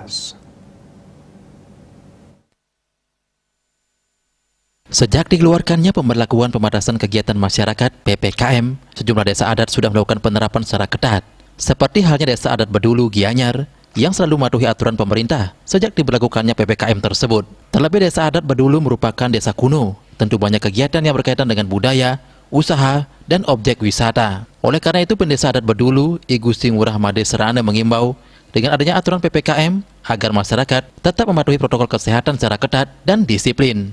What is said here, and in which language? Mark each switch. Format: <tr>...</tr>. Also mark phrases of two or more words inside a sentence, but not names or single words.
<id>Sejak dikeluarkannya pemberlakuan pembatasan kegiatan masyarakat (PPKM), sejumlah desa adat sudah melakukan penerapan secara ketat. Seperti halnya desa adat Bedulu, Gianyar, yang selalu mematuhi aturan pemerintah sejak diberlakukannya PPKM tersebut. Terlebih desa adat Bedulu merupakan desa kuno, tentu banyak kegiatan yang berkaitan dengan budaya, usaha, dan objek wisata. Oleh karena itu, Pendesa adat Bedulu, I Gusti Ngurah Made Serana mengimbau dengan adanya aturan PPKM agar masyarakat tetap mematuhi protokol kesehatan secara ketat dan disiplin.</id>